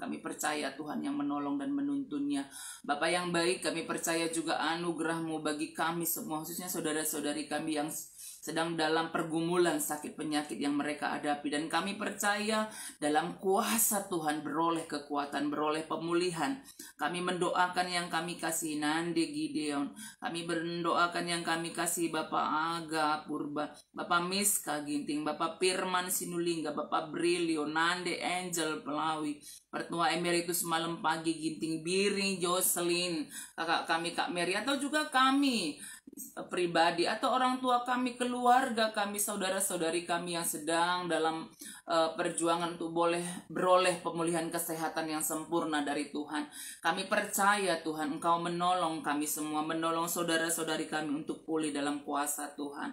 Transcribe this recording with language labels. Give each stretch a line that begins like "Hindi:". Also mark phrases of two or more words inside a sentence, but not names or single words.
Indonesian: Kami percaya Tuhan yang menolong dan menuntunnya. Bapa yang baik, kami percaya juga anugerah-Mu bagi kami semua, khususnya saudara-saudari kami yang sedang dalam pergumulan sakit penyakit yang mereka hadapi, dan kami percaya dalam kuasa Tuhan beroleh kekuatan, beroleh pemulihan. Kami mendoakan yang kami kasih Nande Gideon, kami mendoakan yang kami kasih Bapak Aga Purba, Bapak Miska Ginting, Bapak Firman Sinulingga, Bapak Brilio, Nande Angel Pelawi, Pertua Emeritus Malam Pagi Ginting, Biring Jocelyn, kakak kami Kak Mary, atau juga kami pribadi atau orang tua kami, keluarga kami, saudara-saudari kami yang sedang dalam perjuangan untuk boleh beroleh pemulihan kesehatan yang sempurna dari Tuhan. Kami percaya Tuhan Engkau menolong kami semua, menolong saudara-saudari kami untuk pulih dalam kuasa Tuhan.